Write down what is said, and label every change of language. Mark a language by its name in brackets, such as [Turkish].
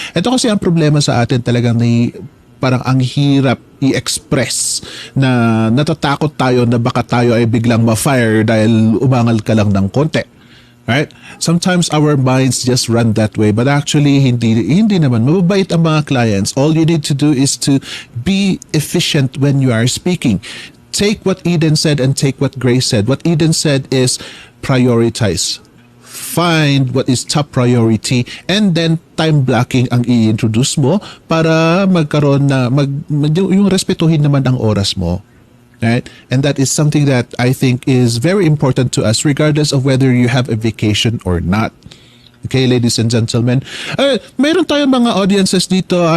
[Filipino] Ito kasi ang problema sa atin, talagang parang ang hirap i-express na natatakot tayo na baka tayo ay biglang ma-fire dahil umangal ka lang ng konti. [English] Right? Sometimes our minds just run that way, but actually [Filipino] hindi naman. Mababait ang mga clients. [English] All you need to do is to be efficient when you are speaking. Take what Eden said and take what Grace said. What Eden said is prioritize. Find what is top priority, and then time blocking [Filipino] ang i-introduce mo para magkaroon na yung respetuhin naman ang oras mo. Right? [English] And that is something that I think is very important to us regardless of whether you have a vacation or not. Okay, ladies and gentlemen. [Filipino] Mayroon tayong mga audiences dito.